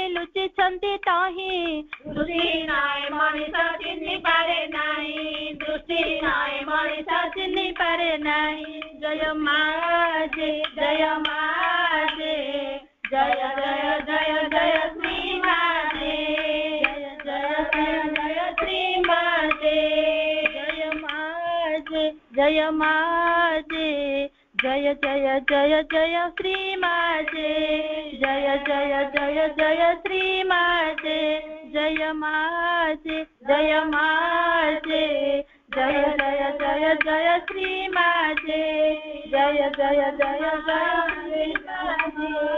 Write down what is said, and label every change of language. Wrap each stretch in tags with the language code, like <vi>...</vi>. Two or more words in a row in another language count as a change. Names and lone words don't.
<or>ଲୁଚିଛନ୍ତି ତହିଁ ଦୃଷ୍ଟି ନାଇଁ ମଣିଷ ଚିହ୍ନି ପାରେ ନାହିଁ ଦୃଷ୍ଟି ନାଇଁ ମଣିଷ ଚିହ୍ନି ପାରେ ନାହିଁ ଜୟ ମା ଜୟ ମା ଜୟ ଜୟ ଜୟ ଜୟ ଶ୍ରୀ ମା ଜୟ ଜୟ ଜୟ ଜୟ ଶ୍ରୀ ମା ଜୟ ମା ଜୟ ମା</or> <sa>जय जय जय जय श्री माते जय जय जय जय श्री माते जय माते जय माते जय जय जय जय श्री माते जय जय जय जय श्री माते</sa>